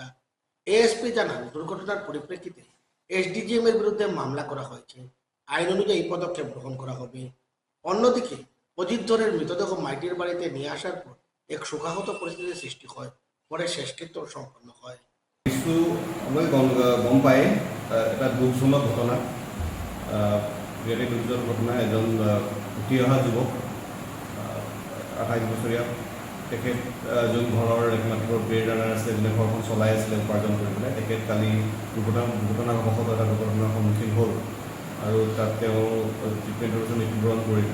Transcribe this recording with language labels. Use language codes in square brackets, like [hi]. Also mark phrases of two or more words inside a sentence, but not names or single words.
[bn] এএসপি জানান, দুর্ঘটনার পরিপ্রেক্ষিতে এসডিজিএম এর বিরুদ্ধে মামলা করা হয়েছে। আইন অনুযায়ী পদক্ষেপ গ্রহণ করা হবে। অন্যদিকে অজিত দরের মৃতদেহ মাইটির বাড়িতে নিয়ে আসার পর এক শোকাহত পরিস্থিতির সৃষ্টি হয়। পরে শেষকৃত্য সম্পন্ন হয়। [as] কিছু গম পায় এটা দুখজনক ঘটনা, বিৰাটেই দুখজনক ঘটনা। এজন উঠি অহা যুৱক 28 বছৰীয়া, তেখেত যোন ঘৰৰ একমাত্ৰ বেৰদাৰ আছিলে, যোনে ঘৰখন চলাই আছিলে উপাৰ্জন কৰি পেলাই, তেখেত কালি দুৰ্ঘটনাবশতঃ এটা দুৰ্ঘটনাৰ সন্মুখীন হ'ল আৰু তাত তেওঁ ট্ৰিটমেণ্টৰ পিছত মৃত্যুবৰণ কৰিলে।